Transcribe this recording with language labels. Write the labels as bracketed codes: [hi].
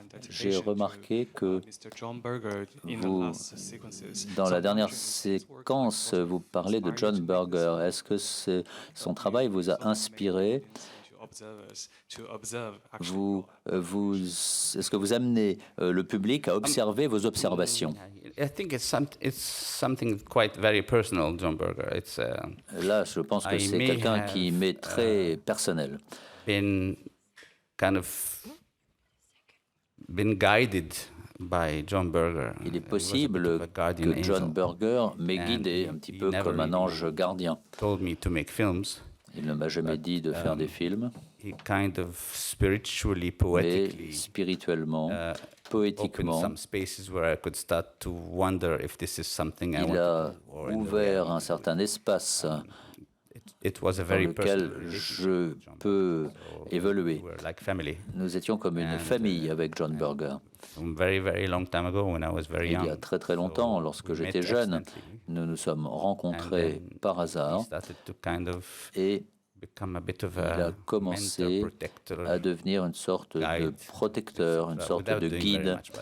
[fr] J'ai remarqué que vous, dans la dernière séquence, vous parlez de John Berger. Est-ce que son travail vous a inspiré? Est-ce que vous amenez le public à observer vos observations? [en] I think it's something quite very personal, John Berger. [fr] Là, je pense que c'est quelqu'un qui m'est très personnel. [en] Been guided by John Berger. [fr] Il est possible que John Berger m'ait guidé un petit peu comme un ange gardien. [en] Told me to make films. [fr] Il ne m'a jamais dit de faire des films. [en] He kind of spiritually, poetically, [fr] mais spirituellement, poétiquement, il a ouvert un certain espace dans lequel je peux évoluer. Nous étions comme une famille avec John Berger. Il y a très très longtemps, lorsque j'étais jeune, nous nous sommes rencontrés par hasard et il a commencé à devenir une sorte de protecteur, une sorte de guide.